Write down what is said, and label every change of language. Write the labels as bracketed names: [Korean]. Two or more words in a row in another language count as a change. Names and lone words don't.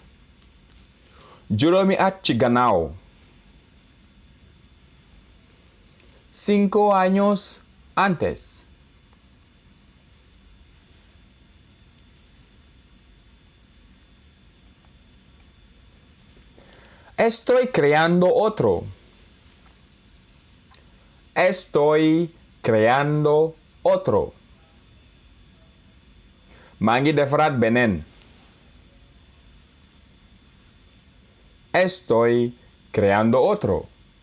[Wolof] Juróomi at ci gannaaw. [Spanish] 5 años antes. Estoy creando otro. Estoy creando otro. [Wolof] Maa ngi defaraat beneen. [Spanish] Estoy creando otro.